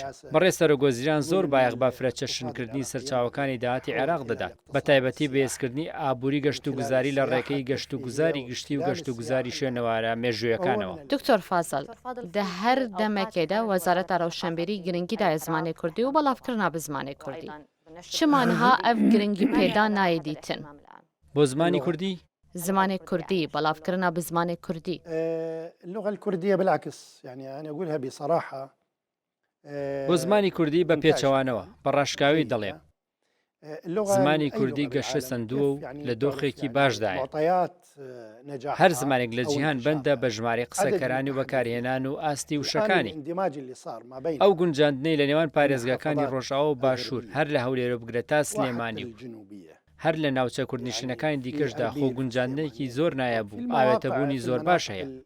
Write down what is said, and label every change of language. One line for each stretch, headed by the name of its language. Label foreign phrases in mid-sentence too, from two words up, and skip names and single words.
Central Kurdish: بەڕێز سەرۆکوەزیران زۆر بایەغ بە فرەچەشنکردنی سەرچاوەکانی داهاتی عێراق دەدات بە تایبەتی بەهێزکردنی ئابووری گەشت و گوزاری لە ڕێکەی گەشت و گوزاری گشتی و گەشت و گوزاری شوێنەوارە مێژوویەکانەوە.
Kurdish: دکتۆر فازڵ دە هەر دەمەکێدا وەزارەتە ڕەوشەنبیری گرنگیدا زمانی کوردی و بەڵاوکردنا بە زمانی کوردی. چمانها ئەف گرنگی پێدا نایدیتن بۆ زمانی کوردی؟ زمانی کوردی بەڵاوکردنا بە زمانی کوردی.
Arabic: اللغة الكردية بالعكس يعني أنا أقولها بصراحة
Central Kurdish: بۆ زمانی کوردی بە پێچەوانەوە بەڕاشکاوی دەڵێم زمانی کوردی گەشە سندووە و لە دۆخێکی باشدایە. هەر زمانێک لە جیهان بەندە بە ژمارە قسەکەرانی و بەکارهێنان و ئاستی وشەکانی. ئەو گونجاندنەی لە نێوان پارێزگاکانی ڕۆژاوە و باشوور هەر لە هەولێرە بگرێت تا سلێمانی و هەر لە ناوچە کوردنشینەکانی دیکەشدا خۆ گونجاندنێکی زۆر نایەبوو ئاوێتەبوونی زۆر باش هەیە.